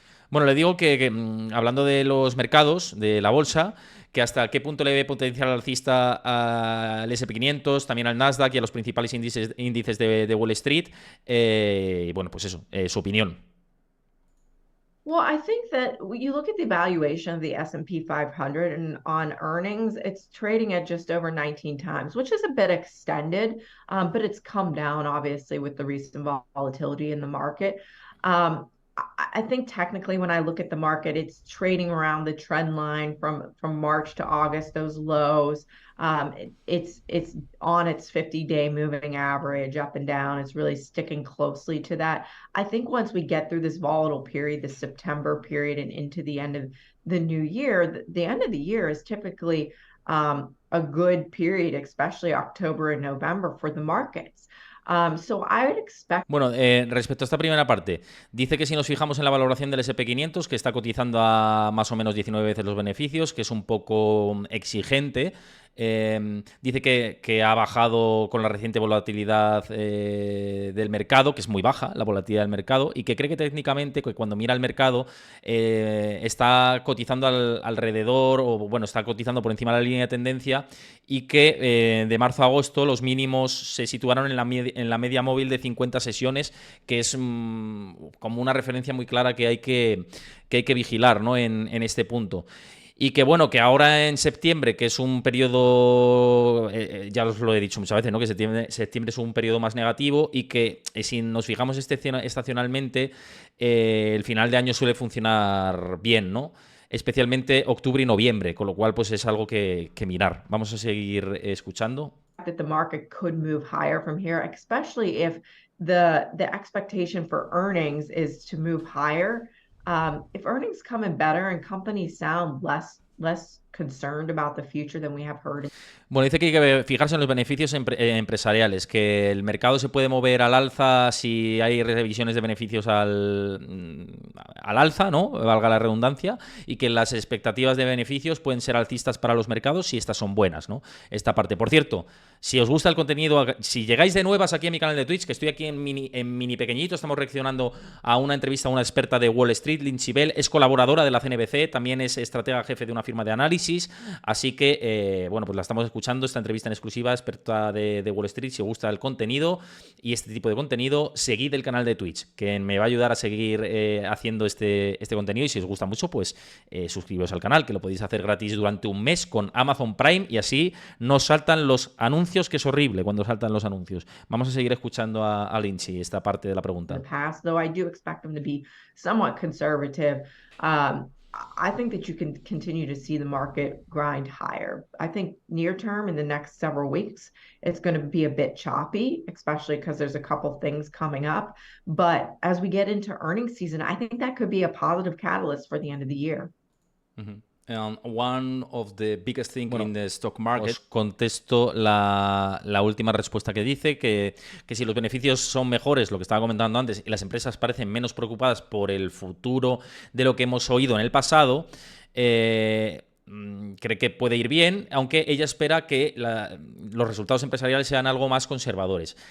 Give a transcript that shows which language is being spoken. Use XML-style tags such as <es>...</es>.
<es>Bueno, le digo que hablando de los mercados, de la bolsa, que hasta qué punto le ve potencial alcista al SP500, también al Nasdaq y a los principales índices de Wall Street. Y bueno, pues eso, su opinión.</es> <en>Well, I think that you look at the valuation of the S&P 500 and on earnings, it's trading at just over 19 times, which is a bit extended, but it's come down obviously with the recent volatility in the market. I think technically when I look at the market, it's trading around the trend line from March to August, those lows. It's on its 50-day moving average up and down. It's really sticking closely to that. I think once we get through this volatile period, the September period and into the end of the new year, the end of the year is typically a good period, especially October and November for the markets. So I would expect...</en> <es>Bueno, respecto a esta primera parte, dice que si nos fijamos en la valoración del SP500, que está cotizando a más o menos 19 veces los beneficios, que es un poco exigente. Dice que ha bajado con la reciente volatilidad del mercado, que es muy baja la volatilidad del mercado, y que cree que técnicamente, que cuando mira el mercado, está cotizando alrededor, o bueno, está cotizando por encima de la línea de tendencia, y que de marzo a agosto los mínimos se situaron en la media móvil de 50 sesiones, que es como una referencia muy clara que hay que vigilar, ¿no? en este punto. Y que bueno, que ahora en septiembre, que es un periodo, ya os lo he dicho muchas veces, ¿no? Que septiembre es un periodo más negativo y que si nos fijamos estacionalmente, el final de año suele funcionar bien, ¿no? Especialmente octubre y noviembre, con lo cual pues es algo que mirar. Vamos a seguir escuchando.</es> <en>That the market could move higher from here, especially if the expectation for earnings is to move higher. If earnings come in better and companies sound less concerned about the future than we have heard.</en> <es>Bueno, dice que hay que fijarse en los beneficios empresariales, que el mercado se puede mover al alza si hay revisiones de beneficios al alza, ¿no? Valga la redundancia, y que las expectativas de beneficios pueden ser alcistas para los mercados si estas son buenas, ¿no? Esta parte. Por cierto, si os gusta el contenido, si llegáis de nuevas aquí a mi canal de Twitch, que estoy aquí en mini pequeñito, estamos reaccionando a una entrevista a una experta de Wall Street, Lindsay Bell, es colaboradora de la CNBC, también es estratega jefe de una firma de análisis, así que, bueno, pues la estamos escuchando, esta entrevista en exclusiva, experta de Wall Street. Si os gusta el contenido y este tipo de contenido, seguid el canal de Twitch, que me va a ayudar a seguir haciendo este contenido, y si os gusta mucho, pues suscribiros al canal, que lo podéis hacer gratis durante un mes con Amazon Prime, y así no saltan los anuncios, que es horrible cuando saltan los anuncios. Vamos a seguir escuchando a Lindsay esta parte de la pregunta.</es> <en>The past, though I do expect them to be somewhat conservative. I think that you can continue to see the market grind higher. I think near term, in the next several weeks, it's going to be a bit choppy, especially because there's a couple things coming up. But as we get into earnings season, I think that could be a positive catalyst for the end of the year. Mm-hmm. one of the biggest things in the stock market.</en> <es>Os contesto la última respuesta que dice que si los beneficios son mejores, lo que estaba comentando antes, y las empresas parecen menos preocupadas por el futuro de lo que hemos oído en el pasado, cree que puede ir bien, aunque ella espera que los resultados empresariales sean algo más conservadores.</es>